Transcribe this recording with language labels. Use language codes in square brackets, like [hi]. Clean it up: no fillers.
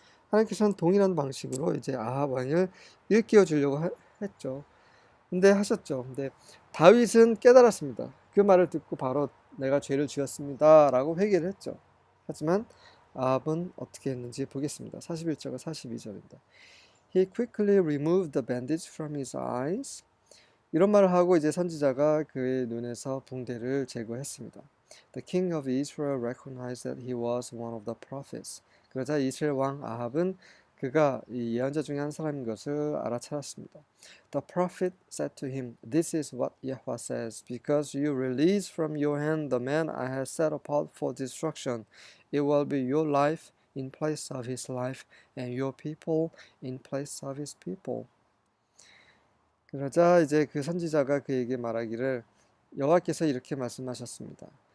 [ko] 하나님께서는 동일한 방식으로 이제 아합 왕을 일깨워 주려고 했죠. 근데 하셨죠. 근데 다윗은 깨달았습니다. 그 말을 듣고 바로 내가 죄를 지었습니다 라고 회개를 했죠. 하지만 아합은 어떻게 했는지 보겠습니다. 41절과 42절입니다. [en] He quickly removed the bandage from his eyes. [ko] 이런 말을 하고 이제 선지자가 그의 눈에서 붕대를 제거했습니다. [en] The king of Israel recognized that he was one of the prophets. [ko] 그러자 이스라엘 왕 아합은 그가 이 예언자 중에 한 사람인 것을 알아차렸습니다. [en] The prophet said to him, This is what Yahweh says, because you release from your hand the man I have set apart for destruction. It will be your life in place of his life, and your people in place of his people. [ko] 그러자 이제 그 선지자가 그에게 말하기를 여호와께서 이렇게 말씀하셨습니다.